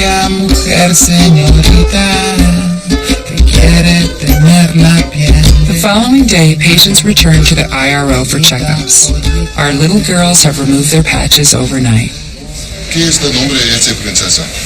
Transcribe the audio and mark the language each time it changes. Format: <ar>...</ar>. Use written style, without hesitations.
<es>Mujer, señorita, que quiere tener la piel.</es> <en>The following day, patients return to the IRO for checkups. Our little girls have removed their patches overnight.</en> <es>¿Qué es el nombre de esa princesa?</es>